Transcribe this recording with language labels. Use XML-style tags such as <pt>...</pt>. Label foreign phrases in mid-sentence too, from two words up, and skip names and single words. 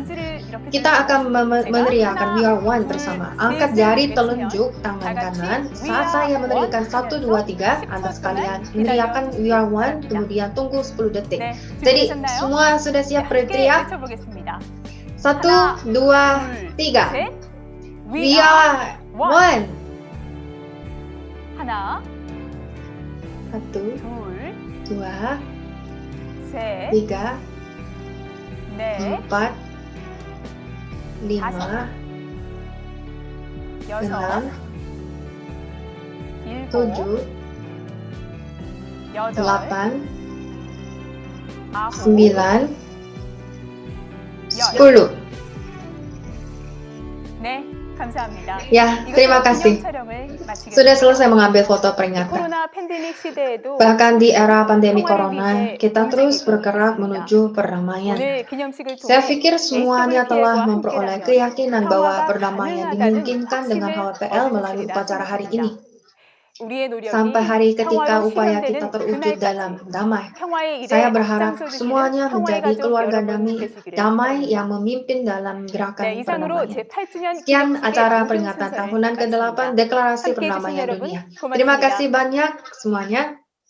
<id>Kita akan meneriakkan</id> <en>We Are One</en> <id>bersama. Angkat jari telunjuk tangan kanan saat saya meneriakkan 1, 2, 3. Anda sekalian meneriakkan</id> <en>We Are One,</en> <id>kemudian tunggu 10 detik. Jadi semua sudah siap berteriak? 1, 2, 3.</id> <en>We are one.</en> <id>1, 2, 3, 4, 5, 6, 7, 8, 9, 10.</id> <ko>감사합니다.</ko> <id>Ya, terima kasih. Sudah selesai mengambil foto peringatan.</id> <ko>코로나 팬데믹 시대에도</ko> <id>Bahkan di era pandemi</id> <ko>평화를</ko> <id>corona,</id> <ko>위해</ko> <id>kita terus</id> <ko>움직이고</ko> <id>bergerak</id> <ko>있습니다.</ko> <id>menuju perdamaian.</id> <ko>오늘 기념식을</ko> <id>Saya</id> <ko>통해</ko> <id>pikir semuanya telah</id> <ko>HWPL과</ko> <id>memperoleh</id> <ko>함께라면</ko> <id>keyakinan bahwa</id> <ko>평화가</ko> <id>perdamaian</id> <ko>가능하다는</ko> <id>dimungkinkan dengan</id> <ko>확신을</ko> <id>HWPL</id> <ko>얻은</ko> <id>melalui</id> <ko>것이리라</ko> <id>upacara hari ini.</id> <ko>생각합니다. 우리의 노력이</ko> <id>Sampai hari ketika</id> <ko>평화로</ko> <id>upaya kita</id> <ko>실현되는</ko> <id>terwujud dalam</id> <ko>그날까지</ko> <id>damai.</id> <ko>평화의 일에</ko> <id>Saya berharap</id> <ko>앞장서 주시는</ko> <id>semuanya</id> <ko>평화의</ko> <id>menjadi</id> <ko>가족</ko> <id>keluarga</id> <ko>여러분</ko> <id>damai,</id> <ko>되시기를</ko> <id>damai yang</id> <ko>바랍니다.</ko> <id>memimpin dalam gerakan</id> <ko>네, 이상으로</ko> <id>perdamaian.</id> <ko>제8주년</ko> <id>Sekian</id> <ko>기념식의</ko> <id>acara</id> <ko>모든</ko> <id>peringatan</id> <ko>순서를</ko> <id>tahunan ke-8</id> <ko>마칩니다.</ko> <id>Deklarasi</id> <ko>함께해 주신</ko> <id>Perdamaian</id> <ko>여러분</ko> <id>Dunia. Terima</id> <ko>고맙습니다.</ko> <id>kasih banyak semuanya.</id>